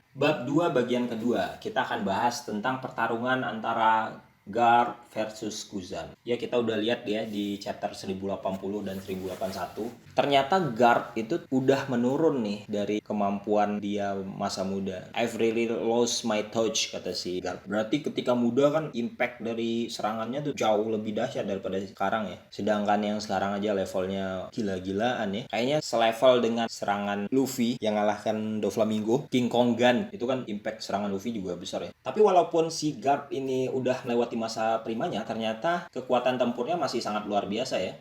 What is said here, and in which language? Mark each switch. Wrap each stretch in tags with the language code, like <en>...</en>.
<id>Bab 2 bagian kedua, kita akan bahas tentang pertarungan antara Garp versus Guzan. Ya, kita udah lihat ya di chapter 1080 dan 1081. Ternyata Garp itu udah menurun nih dari kemampuan dia masa muda.</id> <en>I've really lost my touch,</en> <id>kata si</id> <en>Garp.</en> <id>Berarti ketika muda kan impact dari serangannya tuh jauh lebih dahsyat daripada sekarang ya. Sedangkan yang sekarang aja levelnya gila-gilaan ya. Kayaknya selevel dengan serangan Luffy yang ngalahkan Doflamingo. King Kong Gun itu kan impact serangan Luffy juga besar ya. Tapi walaupun si Garp ini udah lewati masa primanya, ternyata kekuatan tempurnya masih sangat luar biasa ya.</id>